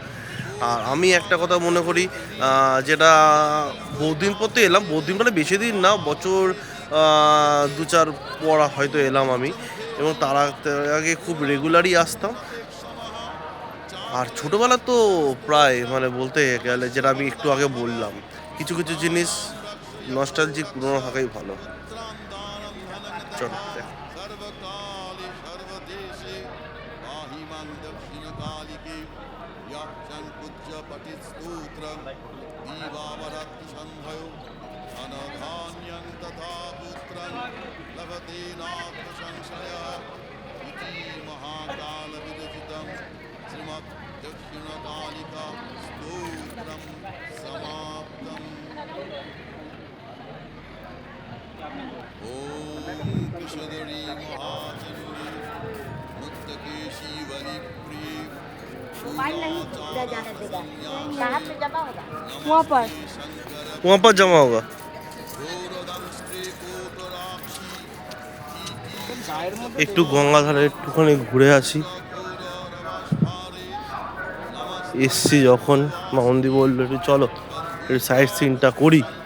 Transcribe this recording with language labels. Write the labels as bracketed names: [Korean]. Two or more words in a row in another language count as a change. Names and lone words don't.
[Bangla] আর আমি একটা কথা মনে করি, যেটা বহুদিন পর তো এলাম, বহুদিন মানে বেশি দিন না, বছর 2-4 পর হয়তো এলাম আমি, এবং তার আগে খুব রেগুলারই আসতাম। আর ছোটবেলা তো প্রায় মানে বলতে গেলে যেটা আমি একটু আগে বললাম, কিছু কিছু জিনিস নস্টালজিক পুরোনো থাকাই ভালো। চল দেখ। [Sanskrit] सर्वकाले सर्वदेशे पाहि मां दक्षिणकालिके यः संपूज्य पठित स्तोत्रं दीवावरत्ति संभयो धनधान्यं तथा पुत्रं लभते नात्र संशयः इति महाकालविरचितं श्रीमद् दक्षिणकालिका स्तोत्रं समाप्तम्। ॐ कुशधरी महाचन्द्री मुक्तकेशी वलिप्रिये [Hindi] मोबाइल नहीं ले जाने देगा, कहाँ पे जमा होगा? वहाँ पर वहाँ पर जमा होगा। [Bangla] একটু গঙ্গাধারে একটুখানি ঘুরে আসি, এসছি যখন মামন্দি বললো একটু চলো একটু সাইড সিনটা করি।